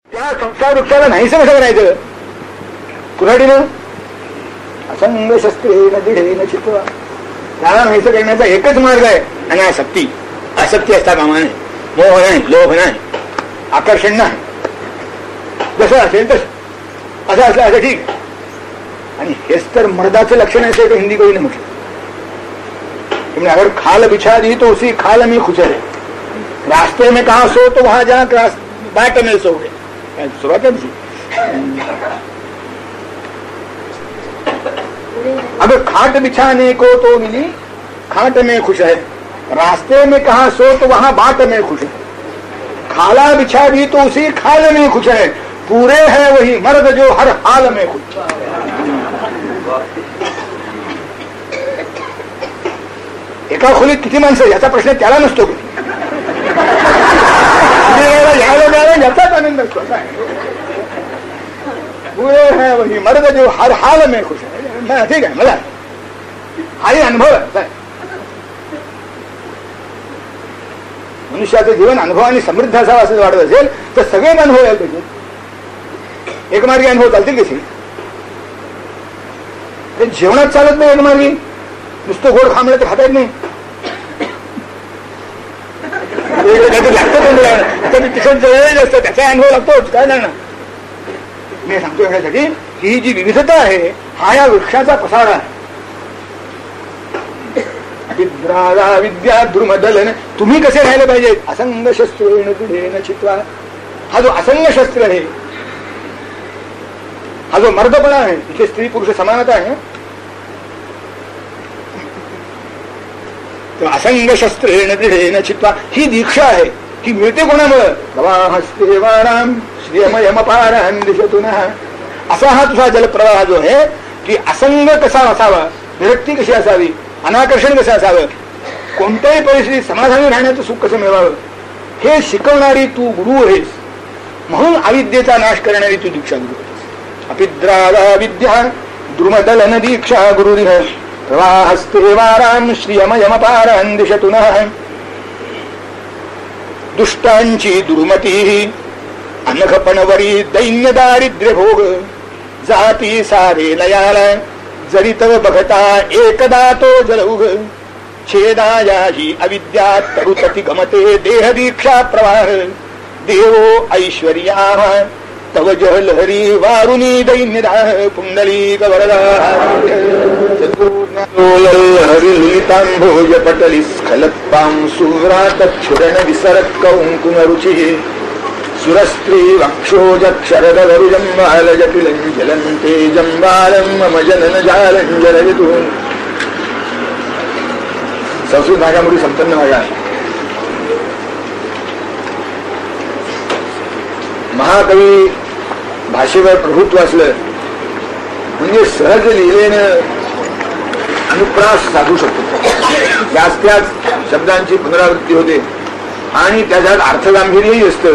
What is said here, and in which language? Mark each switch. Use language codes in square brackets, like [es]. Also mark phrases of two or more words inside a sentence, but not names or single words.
[mr] त्या संसार वृक्षाला नाहीच कसं करायचं? [sa] कुऱ्हाडीनं असंग शस्त्रेण दृढेन चित्वा, [mr] त्याला नाहीच करण्याचा एकच मार्ग आहे, आणि आसक्ती. आसक्ती असता कामा नाही, मोह नाही, लोभ नाही, आकर्षण नाही. जसं असेल तसं, असं असलं असं ठीक. आणि हेच तर मर्दाचं लक्षण आहे, असं हिंदी कवीने म्हटलं. [hi] अगर खाल बिछा दी तो उसी खाल में खुश है, रास्ते में कहा सो तो वहां जा बाट में सो गए. सुरुवात अब खाट बिछाने को तो मिली खाट में खुश है, रास्ते में कहा सो तो वहां बाट में खुश है. खाला बिछा दी तो उसी खाल में खुश है, पूरे है वही मर्द जो हर हाल में खुश. [mr] एका खोलीत किती माणसं याचा प्रश्न त्याला नसतो. यायला मिळाला याचाच आनंद असतो. [hi] पूरे है वही मर्द जो हर हाल में खुश है. [mr] ठीक आहे, मला हाही अनुभव आहे. मनुष्याचं जीवन अनुभवाने समृद्ध असावं असं वाटत असेल तर सगळे अनुभव यायला पाहिजे. एकमार्गी अनुभव चालतील कशी? ते जेवणात चालत नाही एकमार्गी. नुसतं गोड खांबलं तर खाता येत नाही. लागतं तिखट जळलेलं असतं, त्याचा अनुभव लागतोच. काय जाणार? मी सांगतो यासाठी की ही जी विविधता आहे हा या वृक्षाचा पसारा आहे. [sa] विद्या द्रुमदलन. [mr] तुम्ही कसे राहिले पाहिजे? [sa] असंग शस्त्रेण दृढेन चित्वा. [mr] हा जो असंग शस्त्र आहे, हा जो मर्दपणा आहे, इथे स्त्री पुरुष समानता आहे, तो [sa] असंग शस्त्रेण दृढेन चित्वा [mr] ही दीक्षा आहे. ही मिळते कोणामुळे? [sa] प्रवाहस्ते वाराम श्रियमयमपारान् दिशतुन. [mr] असा हा तुझा जलप्रवाह जो आहे की असंग कसा असावा, विरक्ती कशी असावी, अनाकर्षण कसं असावं, कोणत्याही परिस्थितीत समाधानी राहण्याचं सुख कसं मिळवावं, हे शिकवणारी तू गुरु आहेस. म्हणून अविद्येचा नाश करणारी तू दीक्षा गुरु आहेस. [sa] अपिद्रावा विद्या द्रुमदलन दीक्षा गुरुरिह प्रवाहस्ते वाराम श्रियमयमपारान् दिशतुन. [mr] दुष्टांची दुर्मती अनघपणवरी दैन्य दारिद्र्य भोग, जाती सारे लयाला जरी तव बघता एकदा तो जलौघ. छेदायाही अविद्या तरुतती गमते देह दीक्षा प्रवाह, देवो ऐश्वर्या तव जलहरी वारुणी दैन्यदाह. [sa] पुंडलीक वरदा हरिलितांभोज पटली स्खलत्पां सुव्रात क्षुरण विसरत कौंकुम रुचि. सुरस्त्री वक्षोजक्षरदरुजम्बाल जटिलं जलन्ते जम्बालं मम जनन जालं जलवितु. [mr] संस्कृत भाषामध्ये संपन्न भाषा आहे. महाकवी भाषेवर प्रभुत्व असलं म्हणजे सहज लिहिलेनं अनुप्रास साधू शकतो. त्याच शब्दांची पुनरावृत्ती होते आणि त्याच्यात अर्थगांभीर्यही असतं.